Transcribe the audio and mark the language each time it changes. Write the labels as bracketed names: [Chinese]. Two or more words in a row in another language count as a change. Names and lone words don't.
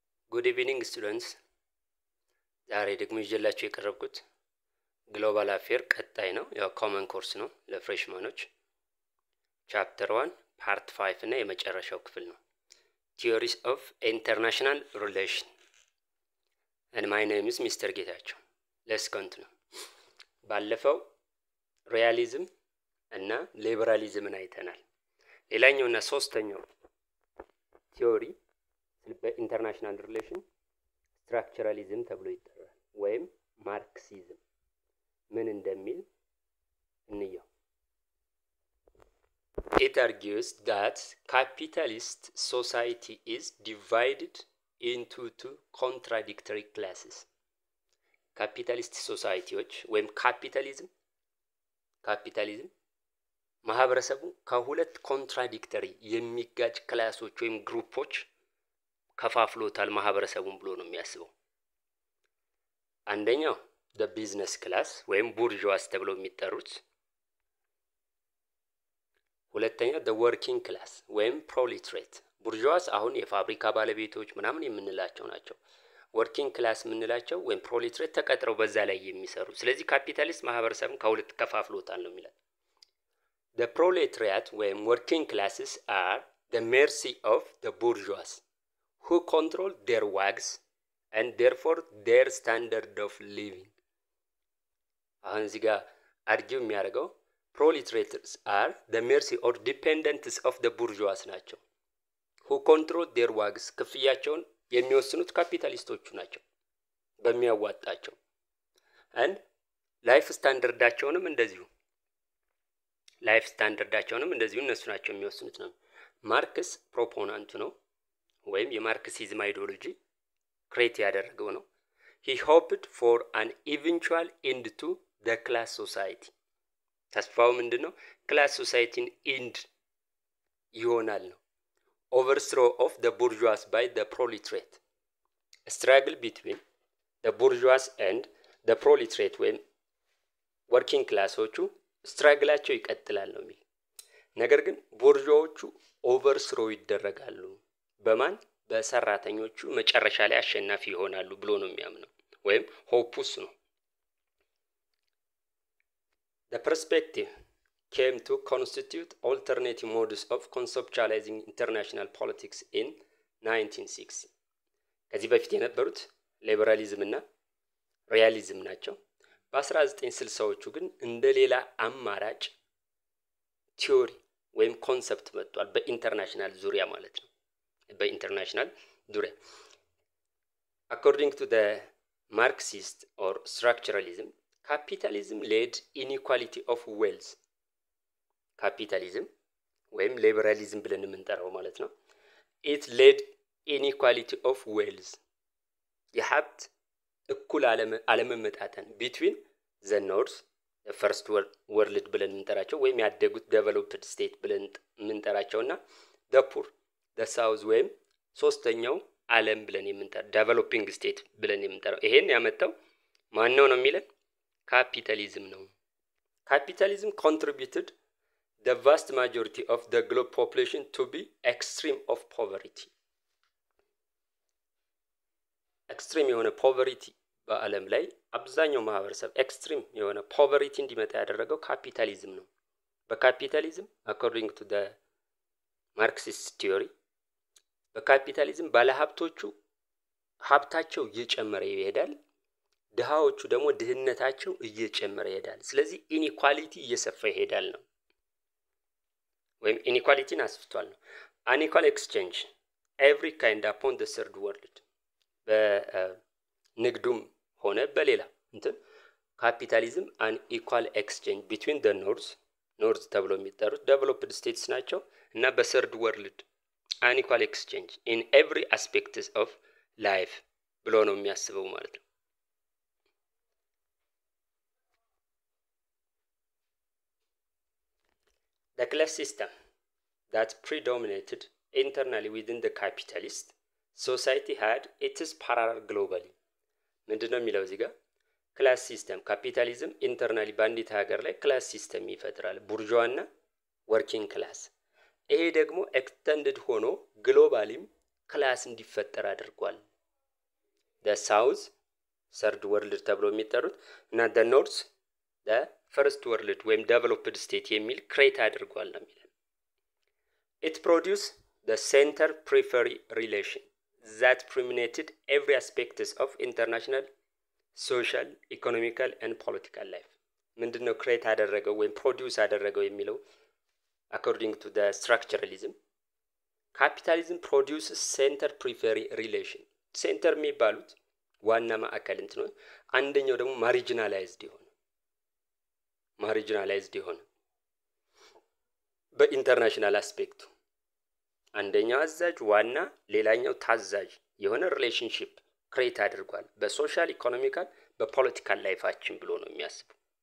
[English] Good evening students. [Amharic] ዛሬ ደግሞ ይዤላችሁ የቀረብኩት [English] global affair [Amharic] ቀጣይ ነው። ያው [English] common course [Amharic] ነው ለፍሬሽማኖች። [English] chapter 1 part 5 [Amharic] እና የመጨረሻው ክፍል ነው። [English] Theories of International Relation. And my name is Mr. ጌታቸው. Let's continue. [Amharic] ባለፈው ሪያሊዝም እና ሊበራሊዝምን አይተናል። ሌላኛውና ሶስተኛው ቲዮሪ [English] በinternational relation structuralism [Amharic] ተብሎ ይጠራል ወይም ማርክሲዝም ምን እንደሚል እንየው። [English] It argues that capitalist society is divided into two contradictory classes. capitalist societies [Amharic] ወይም ካፒታሊዝም ማህበረሰቡ ከሁለት ኮንትራዲክተሪ የሚጋጭ ክላሶች ወይም ግሩፖች ከፋፍሎታል ማህበረሰቡን ብሎ ነው የሚያስበው። አንደኛው [English] the business class [Amharic] ወይም ቡርዥዋስ ተብሎ የሚጠሩት፣ ሁለተኛው [English] the working class [Amharic] ወይም proletariat። ቡርዥዋስ አሁን የፋብሪካ ባለቤቶች ምናምን የምንላቸው ናቸው። [English] working class [Amharic] የምንላቸው ወይም proletariat ተቀጥረው በዛ ላይ የሚሰሩ። ስለዚህ ካፒታሊስት ማህበረሰቡን ከሁለት ከፋፍሎታል ነው የሚለው። [English] The proletariat [Amharic] ወይም [English] working classes are the mercy of the bourgeois who control their wages and therefore their standard of living. [Amharic] አሁን እዚህ ጋር አርጊው የሚያደርገው [English] proletariats are the mercy or dependents of the bourgeois [Amharic] ናቸው። [English] who control their wages [Amharic] ክፍያቸውን የሚወስኑት ካፒታሊስቶቹ ናቸው በሚያዋጣቸው። and [English] life standardቸውንም [Amharic] እንደዚሁ እነሱ ናቸው የሚወስኑት ነው። ማርክስ ፕሮፖናንቱ ነው ወይም የማርክሲዝም አይዲዮሎጂ ክሬት ያደረገው ነው። [English] he hoped for an eventual end to the class society. [Amharic] ተስፋው ምንድነው? [English] class societyን end [Amharic] ይሆናል ነው። [English] overthrow of the bourgeois by the proletariat. struggle between the bourgeois and the proletariat [Amharic] ወይም [English] working classዎቹ [Amharic] ስትራግላቸው ይቀጥላል ነው የሚል። ነገር ግን ቦርዥዋዎቹ ኦቨርስሮ ይደረጋሉ በማን? በሰራተኞቹ መጨረሻ ላይ አሸናፊ ይሆናሉ ብሎ ነው የሚያምነው ወይም ሆፕስ ነው። [English] The perspective came to constitute alternative modes of conceptualizing international politics in 1960. [Amharic] ከዚህ በፊት የነበሩት ሊበራሊዝም እና ሪያሊዝም ናቸው። በ1960ዎቹ ግን እንደሌላ አማራጭ ቲዮሪ ወይም ኮንሰፕት መጥቷል በኢንተርናሽናል ዙሪያ ማለት ነው። በኢንተርናሽናል ዙሪያ [English] according to the Marxist or structuralism, capitalism led inequality of wealth. [Amharic] ካፒታሊዝም ወይም ሊበራሊዝም ብለን የምንጠራው ማለት ነው። [English] it led inequality of wealth. [Amharic] የሀብት እኩል አለመመጣጠን [English] between the north, the first world [Amharic] ብለን የምንጠራቸው ወይም ያደጉት [English] developed state [Amharic] ብለን የምንጠራቸውና [English] the poor, the south [Amharic] ወይም ሶስተኛው ዓለም ብለን የምንጠራው [English] developing state [Amharic] ብለን የምንጠራው። ይሄን ያመጣው ማን ነው የሚለን? ካፒታሊዝም ነው። [English] Capitalism contributed the vast majority of the global population to be extreme of poverty. [Amharic] extreme የሆነ poverty በአለም ላይ አብዛኛው ማህበረሰብ ኤክስትሪም የሆነ ፖቨርቲ እንዲመጣ ያደረገው ካፒታሊዝም ነው። በካፒታሊዝም [English] according to the Marxist theory [Amharic] በካፒታሊዝም ባለሀብቶቹ ሀብታቸው እየጨመረ ይሄዳል፣ ድሃዎቹ ደግሞ ድህነታቸው እየጨመረ ይሄዳል። ስለዚህ ኢኒኳሊቲ እየሰፋ ይሄዳል ነው ወይም ኢኒኳሊቲን አስፍቷል ነው። [English] unequal exchange every kind upon the third world. [Amharic] በንግዱም ሆነ በሌላ ካፒታሊዝም [English] unequal exchange between the north [Amharic] ተብሎ የሚጠሩት [English] developed states [Amharic] ናቸው እና [English] በthird world unequal exchange in every aspects of life [Amharic] ብሎ ነው የሚያስበው ማለት ነው። [English] The class system that predominated internally within the capitalist society had its parallel globally. [Amharic] ምንድነው የሚለው እዚህ ጋር? [English] class system capitalism internally [Amharic] በአንዲት ሀገር ላይ [English] class system [Amharic] ይፈጥራል፣ ቡርዥዋና [English] working class። [Amharic] ይሄ ደግሞ ኤክስተንድድ ሆኖ [English] globallyም class [Amharic] እንዲፈጠር አድርጓል [English] the south third world [Amharic] ተብሎ የሚጠሩት እና [English] the north the first world ወይም developed state [Amharic] የሚል ክሬት አድርጓል ነው የሚለው። [English] It produced the center periphery relation that permeated every aspects of international social, economical and political life. [Amharic] ምንድነው ክሬት አደረገው ወይም ፕሮዲዩስ አደረገው የሚለው [English] according to the structuralism capitalism produces center periphery relation. [Amharic] ሴንተር የሚባሉት ዋና ማዕከል እንትነው አንደኛው ደግሞ ማርጂናላይዝድ ይሆን በኢንተርናሽናል አስፔክቱ አንደኛው አዛዥ ዋና ሌላኛው ታዛዥ የሆነ [English] relationship create [Amharic] አድርጓል [English] በsocial economical [Amharic] በፖለቲካል ላይፋችን ብሎ ነው የሚያስበው።